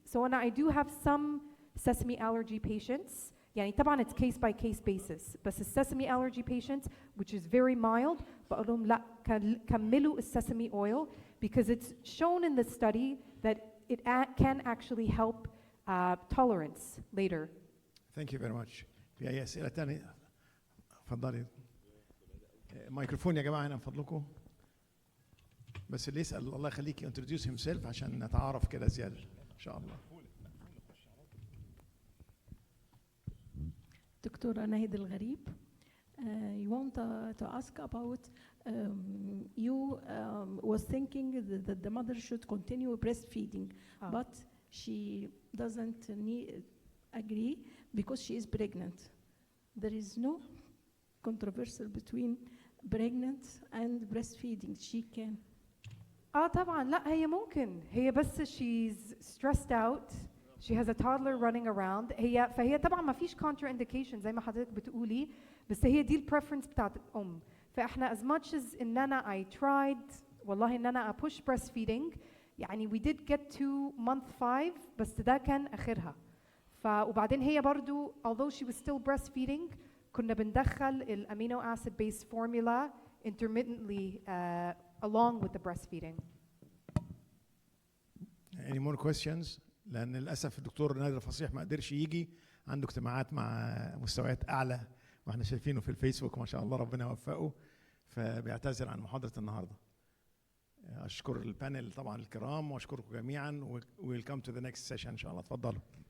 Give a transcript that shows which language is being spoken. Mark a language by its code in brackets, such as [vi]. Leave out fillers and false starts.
[en] So and I do have some sesame allergy patients. [ar] يعني طبعاً [en] it's case by case basis. [ar] بس [en] sesame allergy patients, which is very mild, [ar] بقول لهم لا كملوا [en] sesame oil, because it's shown in the study that it can actually help tolerance later. Thank you very much. [ar] في أي أسئلة تانية؟ اتفضلي. مايكروفون يا جماعة هنا من فضلكم. بس اللي يسأل الله يخليك [en] introduce himself [ar] عشان نتعارف كده زيادة إن شاء الله. [en] دكتورة ناهد الغريب, you want to ask about you was thinking that the mother should continue breastfeeding, but she doesn't agree because she is pregnant. There is no controversy between pregnant and breastfeeding. She can. [ar] طبعا لا هي ممكن, هي بس [en] she's stressed out, She has a toddler running around. [ar] فهي طبعا ما فيش contraindication زي ما حضرتك بتقولي، بس هي دي البريفرنس بتاعت الأم. فإحنا [en] as much as [ar] إن أنا [en] I tried [ar] والله إن أنا [en] push breastfeeding، [ar] يعني [en] we did get to month 5 [ar] بس ده كان آخرها. وبعدين هي برضو [en] although she was still breastfeeding [ar] كنا بندخل الامينو acid based formula [en] intermittently along with the breastfeeding. Any more questions؟ [ar] لأن للأسف الدكتور نادر فصيح ما قدرش يجي، عنده اجتماعات مع مستويات أعلى واحنا شايفينه في الفيسبوك ما شاء الله ربنا يوفقه، فبيعتذر عن محاضرة النهارده. أشكر البانل طبعا الكرام وأشكركم جميعا. [en] We'll come to the next session [ar] إن شاء الله. اتفضلوا.